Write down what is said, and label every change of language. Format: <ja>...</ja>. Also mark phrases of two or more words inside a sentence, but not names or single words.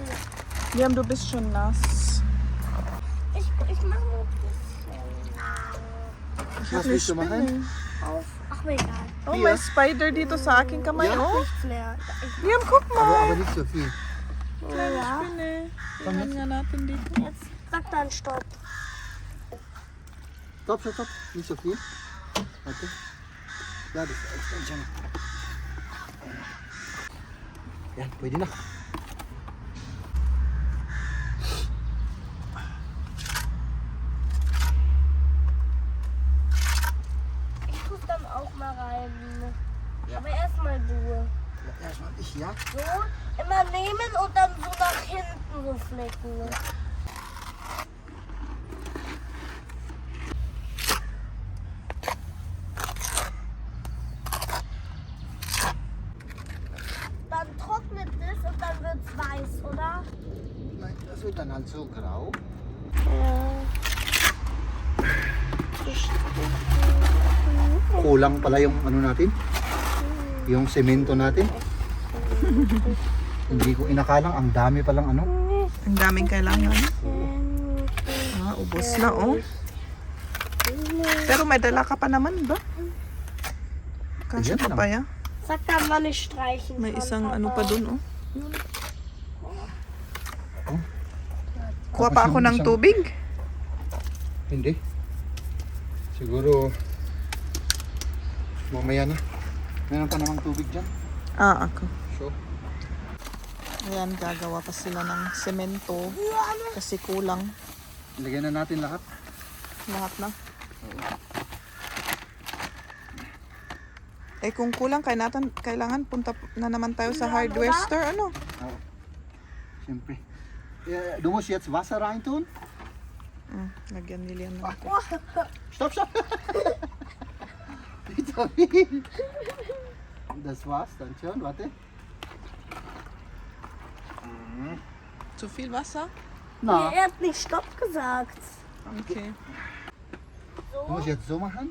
<de>Liam, du bist schon nass. Ich mache nur ein bisschen. Was willst du machen? Auf. Ach, mir egal.</de> <tl>Oh, may spider dito sa aking kamay.</tl> <de>Ja? Oh, Nichts mehr. Liam, guck mal. Aber nicht so viel. Kleine Ja. Spinne.</de> <tl>Tingnan nga natin dito.</tl> <de>Jetzt sag dann Stopp. Stopp, stopp, stopp. Nicht so viel. Warte. Ja, das ist echt schon.</de> <tl>Yan, pwede na.</tl> <de>Ich tue dann auch mal rein. Ja. Aber erstmal du. Ja, erstmal ich, ja? So, immer nehmen und dann so nach hinten so flecken. Dann trocknet es und dann wird es weiß, oder? Nein, das wird dann halt so grau. Ja.</de> <tl>Kulang pala yung ano natin. Yung semento natin. Hindi ko inakalang. Ang dami palang ano. Ang daming kailangan. Ubos na oh. Pero may dala ka pa naman ba? Kasya Ayan pa lang. pa ya.</tl> <de>Sag da mal nicht streichen.</de> <tl>May</tl> <de>kann,</de> <tl>isang</tl> <de>Papa.</de> <tl>ano pa dun oh. Oh. Kuha pa Tapos ako yung ng isang- tubig. Hindi. Siguro mamaya na. Meron pa namang tubig dyan. Ako. So, Ayan, gagawa pa sila ng semento. Kasi kulang. ilagay na natin lahat. Lahat na. Eh kung kulang, kailangan punta na naman tayo sa hardware store. Ano? Oh. Siyempre.</tl> <de>Du musst jetzt Wasser reintun.</de> <tl>Lagyan nila yan.</tl> <de>Stopp, stopp. Das war's dann schon. Warte. Zu viel Wasser? Na, Er hat nicht Stopp gesagt. Okay. du musst jetzt so machen.</de>